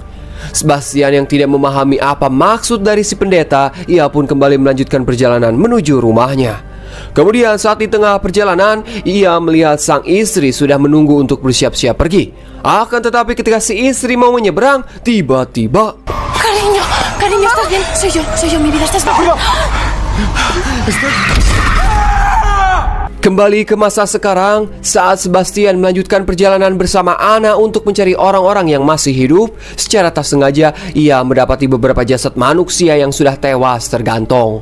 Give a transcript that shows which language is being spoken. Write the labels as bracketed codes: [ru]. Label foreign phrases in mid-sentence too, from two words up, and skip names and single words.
[id] Sebastian yang tidak memahami apa maksud dari si pendeta, ia pun kembali melanjutkan perjalanan menuju rumahnya. Kemudian saat di tengah perjalanan, ia melihat sang istri sudah menunggu untuk bersiap-siap pergi. Akan tetapi ketika si istri mau menyeberang, tiba-tiba, [es] Cariño, ¿estás bien? Soy yo, mi vida, ¿estás bien? [id] kembali ke masa sekarang, saat Sebastian melanjutkan perjalanan bersama Anna untuk mencari orang-orang yang masih hidup, secara tak sengaja ia mendapati beberapa jasad manusia yang sudah tewas tergantung.